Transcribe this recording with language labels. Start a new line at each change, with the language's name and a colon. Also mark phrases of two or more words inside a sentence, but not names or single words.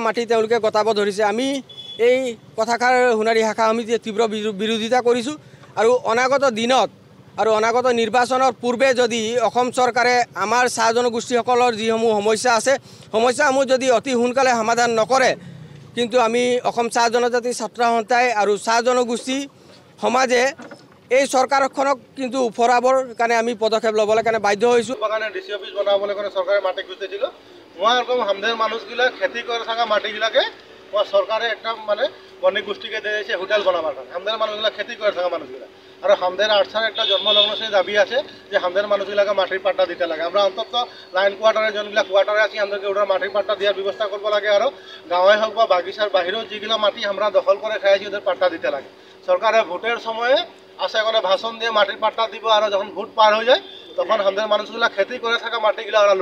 Assamese: মাটি তেওঁলোকে গতাব ধৰিছে আমি এই কথাষাৰ সোণাৰী শাখা সমিতিয়ে তীব্ৰ বিৰোধিতা কৰিছোঁ আৰু অনাগত দিনত আৰু অনাগত নিৰ্বাচনৰ পূৰ্বে যদি অসম চৰকাৰে আমাৰ চাহ জনগোষ্ঠীসকলৰ যিসমূহ সমস্যা আছে সমস্যাসমূহ যদি অতি সোনকালে সমাধান নকৰে কিন্তু আমি অসম চাহ জনজাতি ছাত্ৰ সন্থাই আৰু চাহ জনগোষ্ঠী সমাজে এই চৰকাৰখনক কিন্তু উফৰাবৰ কাৰণে আমি পদক্ষেপ ল'বলৈ কাৰণে বাধ্য হৈছোঁ বাগানে ডিসি অফিস বনাবলৈ কাৰণে চৰকাৰে মাটি খুজিছিল
Bangla: মই ৰকম হামদের মানুষগুলা খেতি করে থাকা মাটিগুলাকে সরকারে একটা মানে বণিক গোষ্ঠীকে দিয়েছে হোটেল বনাবার কারণে হামদের মানুষগুলা খেতি করে থাকা মানুষগুলা আর হামদের আটসার একটা জন্মলগ্ন সেই দাবি আছে যে হামদের মানুষগুলাকে মাটির পাট্টা দিতে লাগে আমরা অন্তত লাইন কোয়ার্টারে যোনগুলা কোয়ার্টারে আছি আমাদেরকে ওটার মাটির পাট্টা দেওয়ার ব্যবস্থা করব লাগে আর গাঁৱে হোক বা বাগিচার বাহিরেও যেগুলো মাটি আমরা দখল করে খাইছি ওদের পাট্টা দিতে লাগে সরকারে ভোটের সময়ে আসে কোনো ভাষণ দিয়ে মাটির পাট্টা দিব আর যখন ভোট পার হয়ে যায় তখন হামদের মানুষগুলা খেতি করে থাকা মাটিগুলা ওরা